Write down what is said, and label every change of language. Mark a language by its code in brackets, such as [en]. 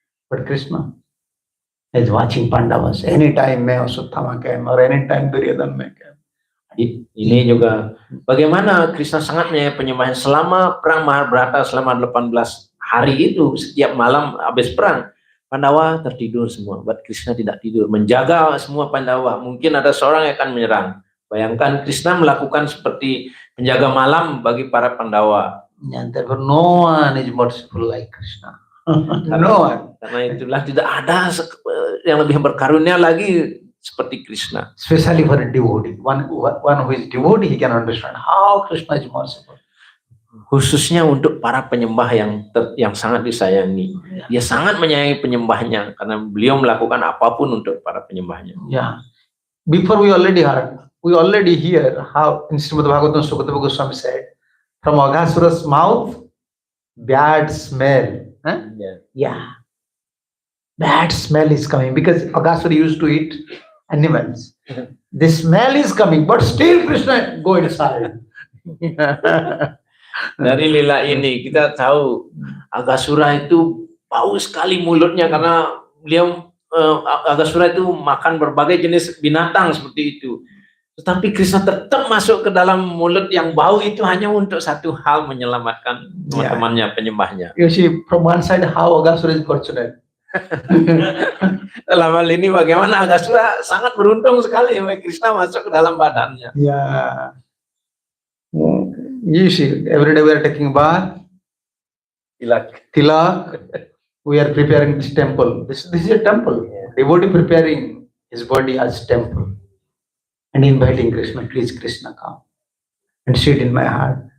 [en] But Krishna is watching Pandavas. Anytime may Aswathama came, or anytime Duryodhana may came. [id] Ini juga bagaimana Krishna sangat menyayangi penyembahnya selama perang Mahabharata selama 18 hari itu. Setiap malam habis perang Pandawa tertidur semua, but Krishna tidak tidur, menjaga semua Pandawa. Mungkin ada seorang yang akan menyerang. Bayangkan Krishna melakukan seperti penjaga malam bagi para Pandawa. [en] And therefore no one is merciful like Krishna. No one. [id] Karena itulah tidak ada yang lebih berkarunia lagi seperti Krishna. [en] Especially for a devotee. One who is devotee, he can understand how Krishna is merciful. [id] Khususnya untuk para penyembah yang sangat disayangi. Dia sangat menyayangi penyembahnya karena beliau melakukan apapun untuk para penyembahnya. Yeah. [en] Before we already hear how in Srimad Bhagavatam Sukadeva Goswami said, from Aghasura's mouth, bad smell. Huh? Yeah. Bad smell is coming because Aghasura used to eat animals. The smell is coming, but still Krishna go inside. [id] Dari lila ini kita tahu Aghasura itu bau sekali mulutnya karena beliau Aghasura itu makan berbagai jenis binatang seperti itu. Tetapi Krishna tetap masuk ke dalam mulut yang bau itu hanya untuk satu hal, menyelamatkan teman-temannya, penyembahnya. [en] You see from one side how Aghasura is fortunate. [id] Dalam hal ini bagaimana Aghasura sangat beruntung sekali Krishna masuk ke dalam badannya. [en] Yeah. You see, every day we are taking bath, tilak, we are preparing this temple. This is a temple. Devotee preparing his body as temple and inviting Krishna, please Krishna come and sit in my heart.